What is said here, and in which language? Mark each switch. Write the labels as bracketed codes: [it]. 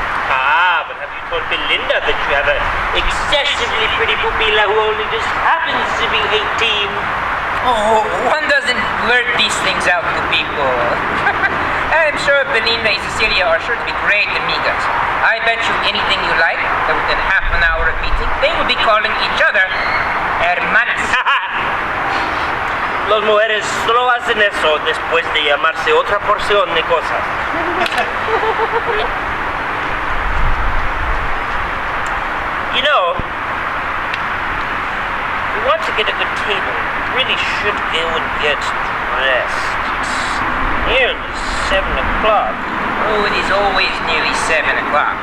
[en] Ah, but have you told Belinda that you have an excessively pretty pupila who only just happens to be 18? Oh, one doesn't blurt these things out to people. I'm sure Belinda and Cecilia are sure to be great amigas. I bet you anything you like that within half an hour of meeting, they will be calling each other hermanas. [es] Las mujeres solo hacen eso después de llamarse otra porción de cosas. [en] You know, we want to get a good table. We really should go and get dressed. It's nearly 7 o'clock. Oh, it is always nearly 7 o'clock.